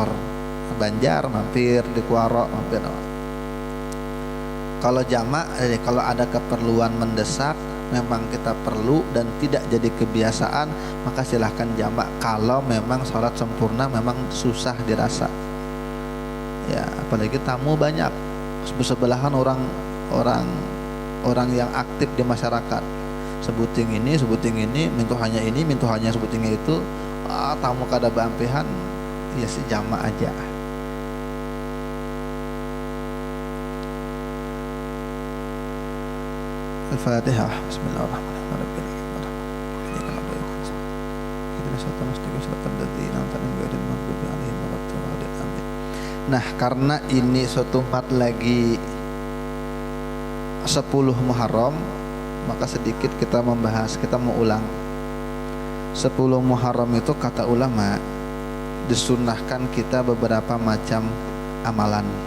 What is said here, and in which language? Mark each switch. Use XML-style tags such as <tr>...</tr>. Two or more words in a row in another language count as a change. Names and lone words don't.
<id>Banjar mampir, di Kuaro mampir. Kalau jamak, kalau ada keperluan mendesak memang kita perlu dan tidak jadi kebiasaan maka silahkan jamak. Kalau memang sholat sempurna memang susah dirasa ya, apalagi tamu banyak, bersebelahan orang yang aktif di masyarakat,</id> <bjn>sebuting ini mintuhannya ini mintuhannya sebutingnya itu, tamu kada bampehan ya sejamak aja.</bjn> <id>Al-Fatihah. Bismillahirrahmanirrahim. Nah karena ini suatu tempat lagi 10 Muharram, maka sedikit kita membahas, kita mau ulang 10 Muharram itu kata ulama disunahkan kita beberapa macam amalan.</id>